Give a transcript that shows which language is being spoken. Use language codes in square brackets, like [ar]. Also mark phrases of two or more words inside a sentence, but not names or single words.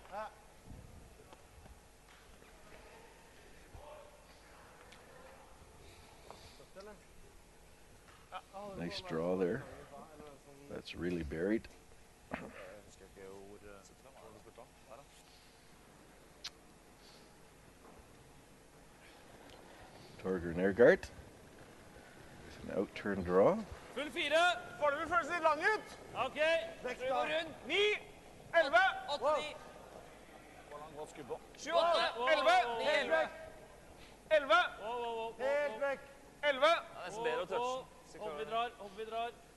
[en] Nice draw there. That's really buried. Torger Nergard. An out-turn draw. Full 4. [no] Foreløpig føles litt lang ut. OK. Så vi går rundt. 9, 11, 8, 9. Hvor langt godt skudd på? 7, 8. 11, helt vekk. 11, helt vekk. 11. Nesten bedre å touche. Hopp vi drar, hopp vi drar.